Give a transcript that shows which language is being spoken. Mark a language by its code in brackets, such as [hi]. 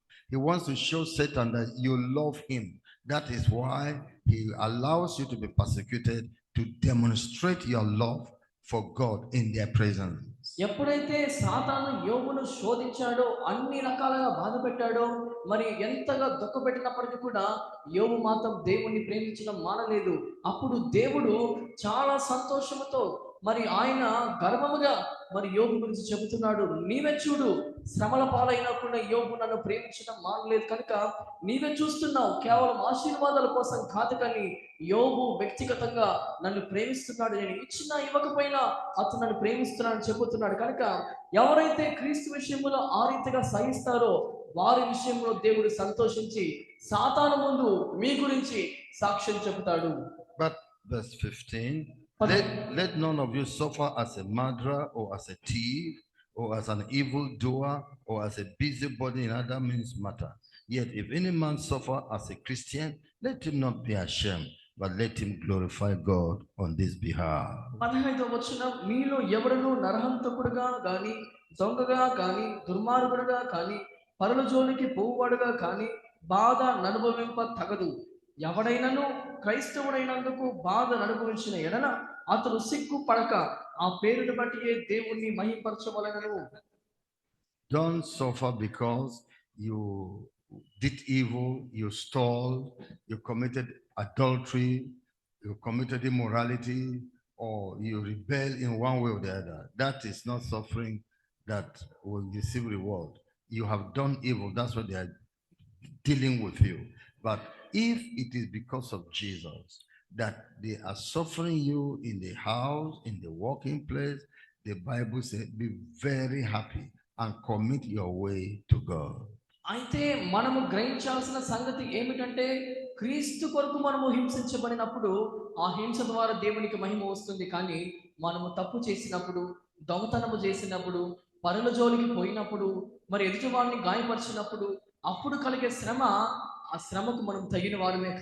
[en] He wants to show Satan that you love him. That is why he allows you to be persecuted, to demonstrate your love for God in their presence. [te] ఎప్పుడైతే సాతాను యోబును శోధించాడో, అన్ని రకాలుగా బాధ పెట్టాడో, మరి ఎంతగా దుఃఖపెట్టినప్పటికీ కూడా యోబు మాత్రం దేవుణ్ణి ప్రేమించడం మానలేదు. అప్పుడు దేవుడు చాలా సంతోషంతో మరి ఆయన గర్వముగా మరి యోబు గురించి చెబుతున్నాడు, నీవే చూడు, శ్రమల పాలైనా కూడా యోబు నన్ను ప్రేమించడం మానలేదు కనుక నీవే చూస్తున్నావు, కేవలం ఆశీర్వాదాల కోసం కాదు కానీ యోబు వ్యక్తిగతంగా నన్ను ప్రేమిస్తున్నాడు, నేను ఇచ్చినా ఇవ్వకపోయినా అతను నన్ను ప్రేమిస్తున్నాడని చెబుతున్నాడు. కనుక ఎవరైతే క్రీస్తు విషయంలో ఆ రీతిగా సహిస్తారో వారి విషయంలో దేవుడు సంతోషించి సాతాను ముందు మీ గురించి సాక్ష్యం చెబుతాడు. [en] But verse 15, let none of you suffer as a murderer or as a thief or as an evildoer or as a busybody in other men's matter. Yet if any man suffer as a Christian, let him not be ashamed, but let him glorify God on this behalf. [te] 15వ వచనం, మీలో ఎవరును నరహంతకుడుగా గాని, దొంగగా గాని, దుర్మార్గుడుగా కాని, పరుల జోలికి పోవువాడుగా కాని బాధ అనుభవింప తగదు. ఎవడైనను క్రైస్తవుడైనందుకు బాధ అనుభవించిన ఎడల అతను సిగ్గు పడక ఆ పేరును బట్టి దేవుణ్ణి మహిమపరచవలెను. [en] Don't suffer because you did evil, you stole, you committed adultery, you committed immorality, or you rebel in one way or the other. That is not suffering that will receive reward. You have done evil, that's what they are dealing with you. But if it is because of Jesus that they are suffering you in the house, in the working place, the Bible says be very happy and commit your way to God. [te] అయితే మనము గ్రహించాల్సిన సంగతి ఏమిటంటే, క్రీస్తు కొరకు మనము హింసించబడినప్పుడు ఆ హింస ద్వారా దేవునికి మహిమ వస్తుంది. కానీ మనము తప్పు చేసినప్పుడు, దొంగతనము చేసినప్పుడు, పరుల జోలికి పోయినప్పుడు, మరి ఎదుటివాడిని గాయపరిచినప్పుడు, అప్పుడు కలిగే శ్రమ, ఆ శ్రమకు మనం తగిన వారమే.